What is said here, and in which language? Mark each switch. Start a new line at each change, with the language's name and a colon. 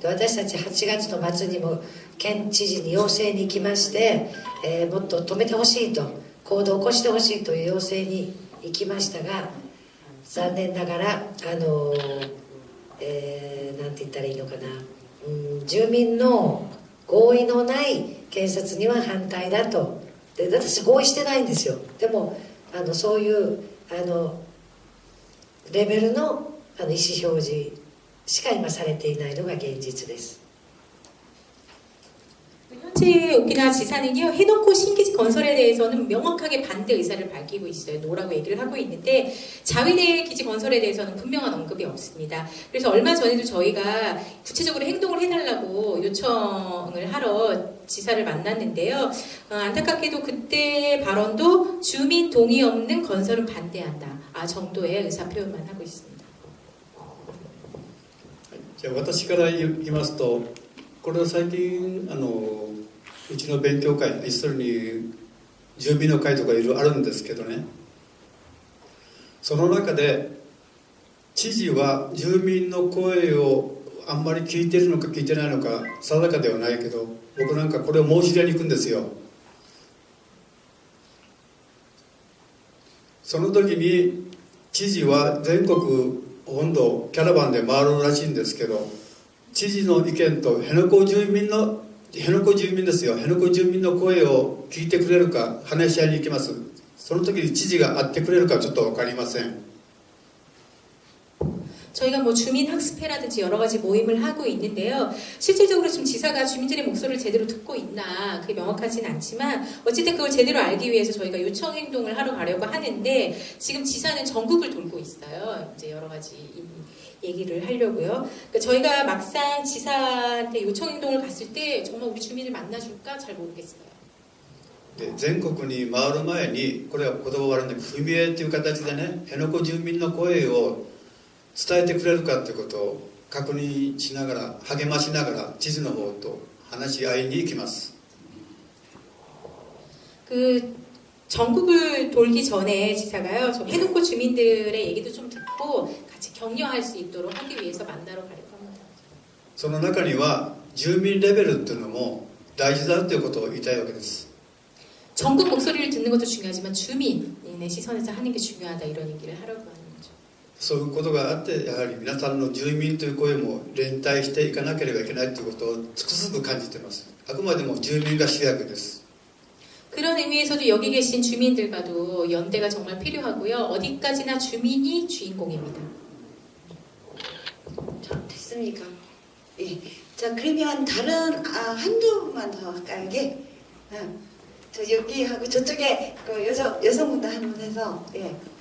Japanese: で、私たち8月の末にも県知事に要請に行きまして、もっと止めてほしいと、行動を起こしてほしいという要請に行きましたが、残念ながらなんて言ったらいいのかな、住民の合意のない建設には反対だと。で、私合意してないんですよ。でもそういうレベルの意思表示しか今されていないのが現実です。
Korean: 현재 오키나와 지사는요, 해놓고 신기지 건설에 대해서는 명확하게 반대 의사를 밝히고 있어요. 노라고 얘기를 하고 있는데 자위대 기지 건설에 대해서는 분명한 언급이 없습니다. 그래서 얼마 전에도 저희가 구체적으로 행동을 해달라고 요청을 하러 지사를 만났는데요. 안타깝게도 그때 발언도 주민 동의 없는 건설은 반대한다. 정도의 의사 표현만 하고 있습니다.
Japanese: じゃあ私から言いますと、これは最近うちの勉強会、一緒に住民の会とかいろいろあるんですけどね、その中で知事は住民の声をあんまり聞いてるのか聞いてないのか定かではないけど、僕なんかこれを申し入れに行くんですよ。その時に知事は全国本土キャラバンで回るらしいんですけど、知事の意見と辺野古住民ですよ、辺野古住民の声を聞いてくれるか話し合いに行きます。その時に知事が会ってくれるかちょっと分かりません。
Korean: 저희가 뭐 주민 학습회라든지 여러 가지 모임을 하고 있는데요. 실질적으로 지금 지사가 주민들의 목소리를 제대로 듣고 있나 그게 명확하진 않지만 어쨌든 그걸 제대로 알기 위해서 저희가 요청 행동을 하러 가려고 하는데 지금 지사는 전국을 돌고 있어요. 이제 여러 가지 얘기를 하려고요. 그러니까 저희가 막상 지사한테 요청 행동을 갔을 때 정말 우리 주민을 만나줄까 잘 모르겠어요.
Japanese: で全国に回る前に、これは言葉悪いんだけど、踏み絵という形でね、辺野古住民の声を伝えてくれるかということを確認しながら、励ましながら知事の方と話し合いに行きます。
Korean: 그 전국을 돌기 전에 지사가요, 좀 해놓고 주민들의 얘기도 좀 듣고 같이 격려할 수 있도록 하기 위해서 만나러 가려고 합니다.
Japanese: その中には住民レベルっていうのも大事だということを言いたいわけです。
Korean: 전국 목소리를 듣는 것도 중요하지만 주민의 시선에서 하는 게 중요하다 이런 얘기를 하려고 하는 거죠.
Japanese: そういうことがあって、やはり皆さんの住民という声も連帯していかなければいけないということをつくづく感じています。あくまでも住民が主役です。
Korean: 그런 의미에서도 여기 계신 주민들과도 연대가 정말 필요하고요. 어디까지나 주민이 주인공입니다. 자, 됐습니까? 예. 자, 그러면 다른 한두만 더 할까요? 예. 저 여기하고 저쪽에 그 여성분도 한 분 해서 예.